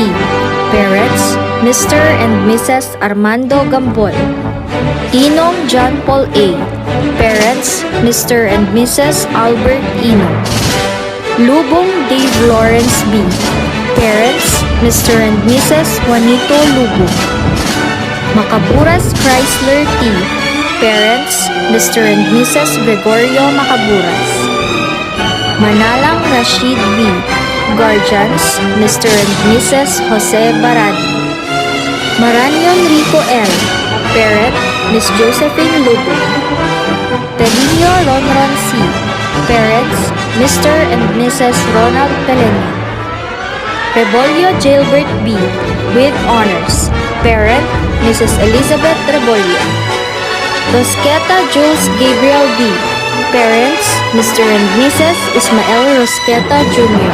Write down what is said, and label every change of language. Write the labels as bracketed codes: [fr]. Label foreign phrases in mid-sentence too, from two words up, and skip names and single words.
[en] Parents, Mr. and Mrs. Armando Gambol. Inong John Paul A. Parents, Mr. and Mrs. Albert Inong. Lubong Dave Lawrence B. Parents, Mr. and Mrs. Juanito Lubong. Macaburas Chrysler T. Parents, Mr. and Mrs. Gregorio Macaburas. Manalang Rashid B. Guardians, Mr. and Mrs. Jose Baradi. Maranyon Rico L. Parent, Miss Josephine Lugo. Pedinho Ronron C. Parents, Mr. and Mrs. Ronald Pelenia. Rebolio Gilbert B. With honors. Parent, Mrs. Elizabeth Rebolio. Rosqueta Jules Gabriel B. Parents, Mr. and Mrs. Ismael Rosqueta Jr.